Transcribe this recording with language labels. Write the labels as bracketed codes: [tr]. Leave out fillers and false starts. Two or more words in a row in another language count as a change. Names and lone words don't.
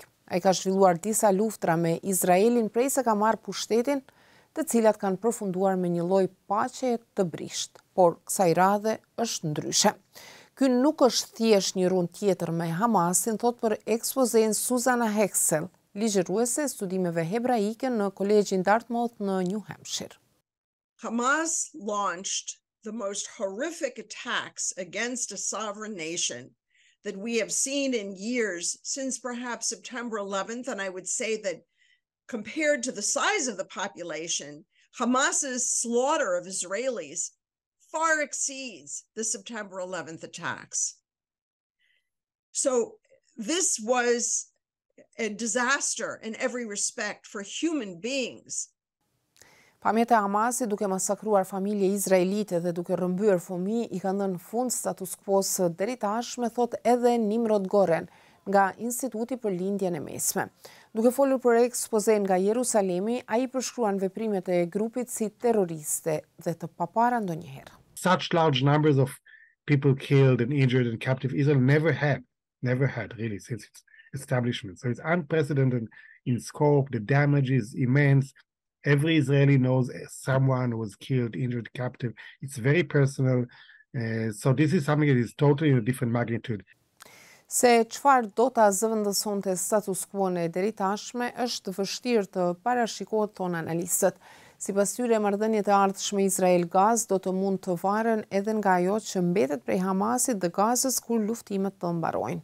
[sq] Ai ka zhvilluar disa luftra me Izraelin prej se ka marrë pushtetin, të cilat kanë përfunduar me një lloj paqeje të brisht, por kësaj radhe është ndryshe. Ky nuk është thjesht një rund tjetër me Hamasin, thot për Ekspozen Suzana Hexel, ligjëruese e studimeve hebraike në Kolegjin Dartmouth në New Hampshire. [en] Hamas launched the most horrific attacks against a sovereign nation that we have seen in years since perhaps September 11th, and I would say that compared to the size of the population, Hamas's slaughter of Israelis far exceeds the September 11th attacks. So this was a disaster in every respect for human beings. [sq] Pamjet e Hamasit duke masakruar familje izraelite dhe duke rrëmbyer fëmijë i kanë dhënë fund status quo-s deri tashme, thot edhe Nimrod Goren nga Instituti për Lindjen e Mesme. Duke folur për Ekspozen nga Jerusalemi, ai përshkruan veprimet e grupit si terroriste dhe të papara ndonjëherë. [en] Such large numbers of people killed and injured and captive Israel never had really since its establishment. So it's unprecedented in scope. The damage is immense. Every Israeli knows someone who was killed, injured, captive. It's very personal. So this is something that is totally in a different magnitude. [sq] Se çfarë do ta zëvendësonte status quo-n e deri tashme është vështirë të parashikohet, thon analistët. Sipas tyre, marrëdhëniet e ardhshme Izrael-Gazë do të mund të varen edhe nga ajo që mbetet prej Hamasit dhe Gazës kur luftimet të mbarojnë.